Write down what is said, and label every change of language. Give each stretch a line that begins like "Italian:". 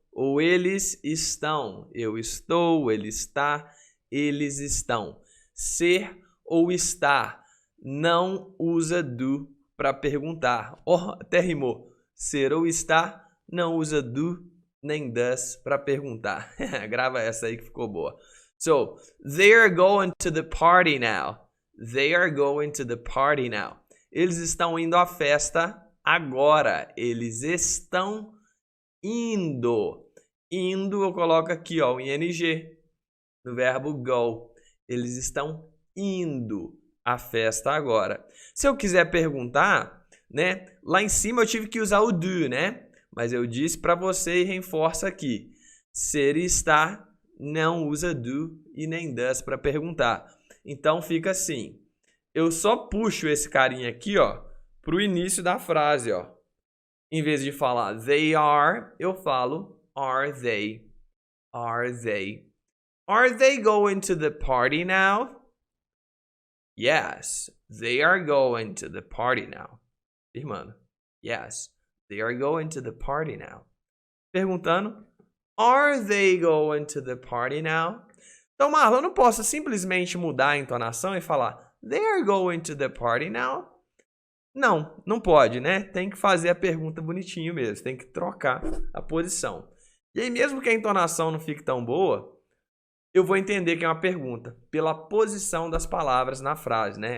Portuguese: Ou eles estão. Eu estou, ele está, eles estão. Ser ou estar. Não usa do para perguntar. Até rimou. Ser ou estar, não usa do nem does para perguntar. Grava essa aí que ficou boa.
English: So, they are going to the party now. They are going to the party now.
Portuguese: Eles estão indo à festa agora. Eles estão indo. Indo, eu coloco aqui, ó, o ing no verbo go. Eles estão indo à festa agora. Se eu quiser perguntar, né, lá em cima eu tive que usar o do, né? Mas eu disse para você e reforço aqui. Ser e estar não usa do e nem does para perguntar. Então fica assim. Eu só puxo esse carinha aqui, ó, pro início da frase, ó. Em vez de falar
English: they are,
Portuguese: eu falo
English: are they. Are they? Are they going to the party now? Yes, they are going to the party now.
Portuguese: Afirmando.
English: Yes, they are going to the party now.
Portuguese: Perguntando,
English: are they going to the party now?
Portuguese: Então, Marlon, eu não posso simplesmente mudar a entonação e falar
English: they are going to the party now?
Portuguese: Não, não pode, né? Tem que fazer a pergunta bonitinho mesmo, tem que trocar a posição. E aí, mesmo que a entonação não fique tão boa, eu vou entender que é uma pergunta pela posição das palavras na frase, né?